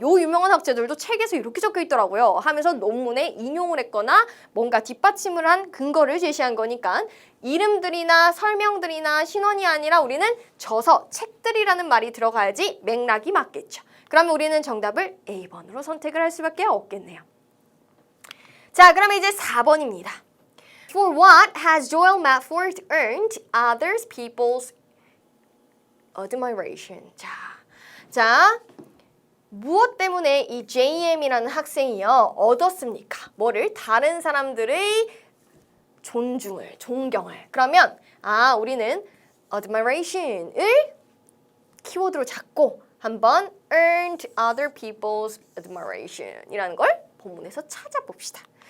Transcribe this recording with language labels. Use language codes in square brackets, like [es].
[ko] 요 유명한 학자들도 책에서 이렇게 적혀 있더라고요. 하면서 논문에 인용을 했거나 뭔가 뒷받침을 한 근거를 제시한 거니까 이름들이나 설명들이나 신원이 아니라 우리는 저서, 책들이라는 말이 들어가야지 맥락이 맞겠죠. 그러면 우리는 정답을 A번으로 선택을 할 수밖에 없겠네요. 자, 그러면 이제 4번입니다. [en] For what has Joel Matford earned other people's admiration? [ko] 자, 무엇 때문에 이 JM이라는 학생이요 얻었습니까? 뭐를? 다른 사람들의 존중을, 존경을. 그러면 우리는 admiration을 키워드로 잡고 한번 [en] earned other people's admiration [ko] 이라는 걸 본문에서 찾아봅시다.